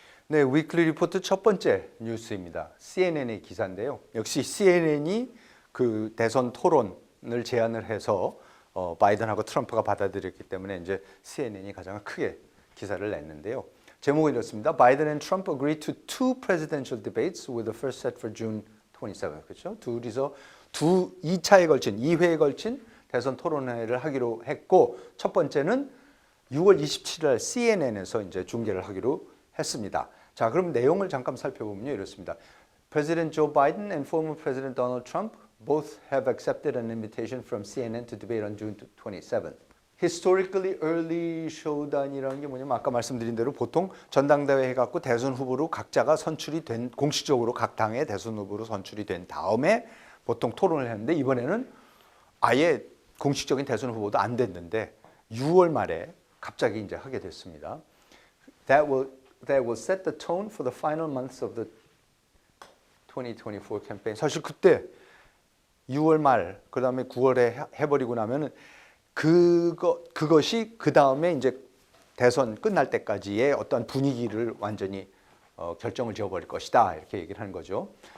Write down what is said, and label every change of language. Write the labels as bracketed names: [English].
[Korean] 네, 위클리 리포트 첫 번째 뉴스입니다. CNN의 기사인데요. 역시 CNN이 그 대선 토론을 제안을 해서 바이든하고 트럼프가 받아들였기 때문에 이제 CNN이 가장 크게 기사를 냈는데요. 제목은 이렇습니다. [English] Biden and Trump agreed to 2 presidential debates with the first set for June 27. [Korean] 그렇죠? 둘이서 2차에 걸친, 2회에 걸친 대선 토론회를 하기로 했고, 첫 번째는 6월 27일 날 CNN에서 이제 중계를 하기로 했습니다. 자, 그럼 내용을 잠깐 살펴보면요, 이렇습니다. [English] President Joe Biden and former President Donald Trump both have accepted an invitation from CNN to debate on June 27. Historically early showdown [Korean] 이라는 게 뭐냐면 아까 말씀드린 대로 보통 전당대회 해갖고 대선 후보로 각자가 선출이 된, 공식적으로 각 당의 대선 후보로 선출이 된 다음에 보통 토론을 했는데 이번에는 아예 공식적인 대선 후보도 안 됐는데 6월 말에 갑자기 이제 하게 됐습니다. [English] That will set the tone for the final months of the 2024 campaign. [Korean] 사실 그때 6월 말, 그 다음에 9월에 해버리고 나면은 그것이 그 다음에 이제 대선 끝날 때까지의 어떤 분위기를 완전히 결정을 지어버릴 것이다. 이렇게 얘기를 하는 거죠.